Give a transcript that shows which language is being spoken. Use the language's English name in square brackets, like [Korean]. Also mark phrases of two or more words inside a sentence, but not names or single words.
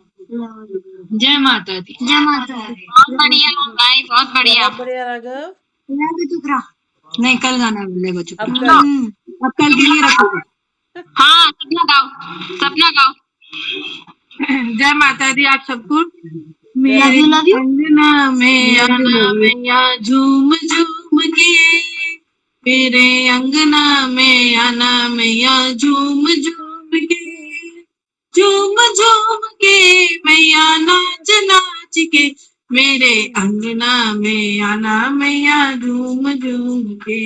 [Hindi] जय माता दी। जय माता दी। बहुत बढ़िया भाई, बहुत बढ़िया। बहुत बढ़िया राघव। नहीं कल गाना लेगो चुप। अब कल अब कल के लिए रखोगे। हाँ सपना गाओ, सपना गाओ। जय माता दी आप सबको। Love मेरे [English] you, love you. [Hindi] अंगना में आना मैया झूम झूम के, मेरे अंगना में आना मैया झूम झूम के, झूम झूम के मैया नाच नाच के, मेरे अंगना में आना मैया झूम झूम के।